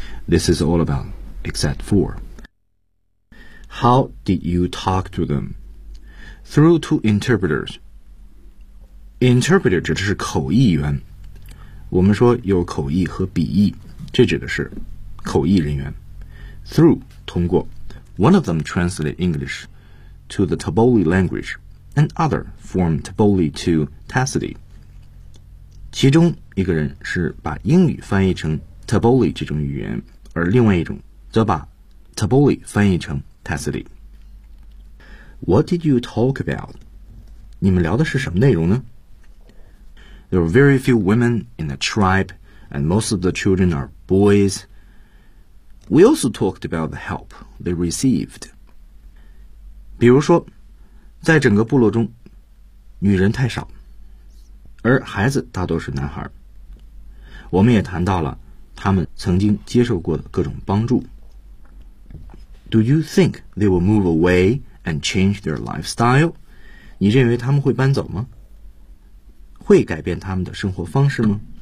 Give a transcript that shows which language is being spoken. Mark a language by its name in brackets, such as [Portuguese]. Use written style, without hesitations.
[English] this is all about, except for. How did you talk to them? Through two interpreters. Interpreter [Chinese] 指的是口译员。我们说有口译和笔译，这指的是口译人员。 [English] Through, [Chinese] 通过。 [English] One of them translated English to the Taboli language, and other from Taboli to Tassili. [Chinese] 其中一个人是把英语翻译成 Taboli 这种语言，而另外一种则把 Taboli 翻译成 Tassili。 [English] What did you talk about? [Chinese] 你们聊的是什么内容呢？ [English] There are very few women in the tribe, and most of the children are boys. We also talked about the help they received. [Chinese] 比如说，在整个部落中，女人太少，而孩子大多是男孩。我们也谈到了他们曾经接受过的各种帮助。 [English] Do you think they will move away and change their lifestyle? [Chinese] 你认为他们会搬走吗？会改变他们的生活方式吗？